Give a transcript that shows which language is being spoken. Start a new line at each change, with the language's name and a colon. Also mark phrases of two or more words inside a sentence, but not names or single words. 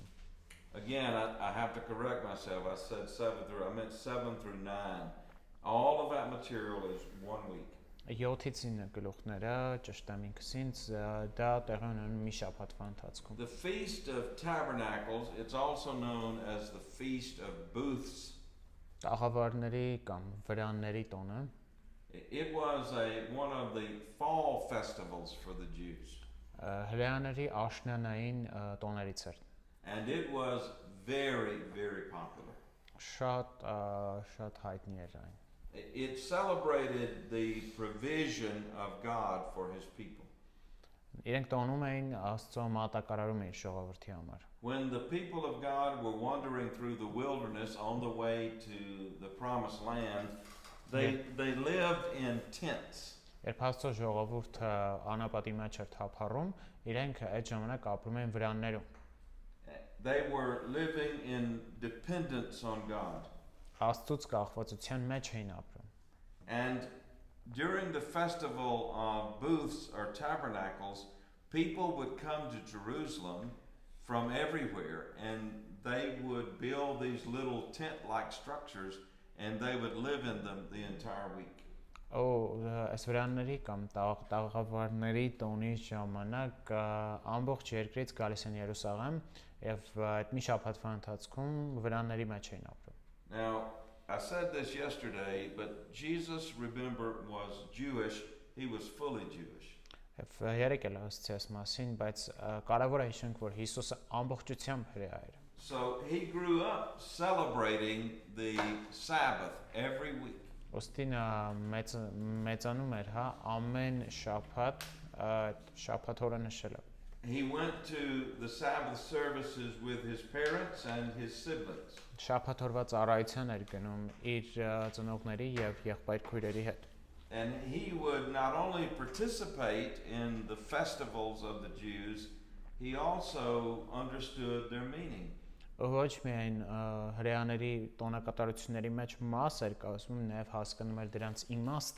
English: Again, I have to correct myself. I said 7 through 9. All of that material is 1 week.
Armenian: 7-ից 9 գլուխները ճշտեմ ինքսինց դա տեղի ունենում մի շաբաթվա ընթացքում։
English: The Feast of Tabernacles, it's also known as the Feast of Booths.
Armenian: Տաղավարների կամ վրանների տոնը
English: It was one of the fall festivals for the Jews.
Armenian: հրեաների աշնանային տոներից էր։
English: And it was very, very popular.
Armenian: Շատ հայտնի էր այն։
English: It celebrated the provision of God for his people.
Armenian: Իրենք տոնում էին Աստծո մատակարարում իր ժողովրդի համար։
English: When the people of God were wandering through the wilderness on the way to the promised land, they lived in tents.
Armenian: Երբ Աստծո ժողովուրդը անապատի մեջ էր թափառում, իրենք այդ ժամանակ ապրում էին վրաններում։
English: They were living in dependence on God.
Armenian: Աստծուց կախվածության մեջ էին ապրում։
English: And during the festival of booths or tabernacles, people would come to Jerusalem from everywhere, and they would build these little tent-like structures, and they would live in them the entire week.
Armenian: Այս վրանների կամ տաղավարների տոնի ժամանակ ամբողջ երկրից գալիս են Երուսաղեմ եւ այդ մի շաբաթվա ընթացքում վրանների մեջ էին ապրում։
English: Now, I said this yesterday, but Jesus, remember, was Jewish. He was fully Jewish.
Armenian: Եվ երեք էլ ասացի այս մասին, բայց կարևոր է հիշենք, որ Հիսուսը ամբողջությամբ հրեա էր։
English: So he grew up celebrating the Sabbath every week.
Armenian: Ոստի նա մեծանում էր, հա, ամեն շաբաթ շաբաթ օրը նշելը։
English: He went to the Sabbath services with his parents and his siblings.
Armenian: Շաբաթ օրվա ծառայության էր գնում իր ծնողների եւ եղբայր քույրերի հետ։
English: And he would not only participate in the festivals of the Jews, he also understood their meaning.
Armenian: Ոչ միայն հրեաների տոնակատարությունների մեջ մաս էր կազմում, նաև հասկանում էր դրանց իմաստը։